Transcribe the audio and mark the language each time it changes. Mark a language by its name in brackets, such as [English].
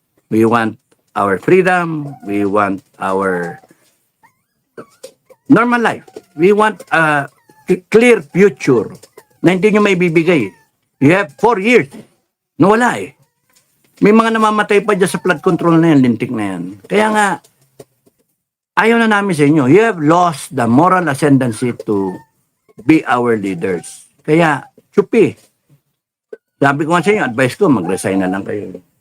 [English] We want our freedom. We want our normal life. We want a clear future [Filipino] na hindi nyo may bibigay. [English] You have 4 years. [Filipino] Nawala May mga namamatay pa dyan sa flood control na yan, lintik na yan. Kaya nga, ayaw na namin sa inyo. [English] You have lost the moral ascendancy to be our leaders. [Filipino] Kaya, chupi. Sabi ko nga sa inyo, advice ko, mag-resign na lang kayo.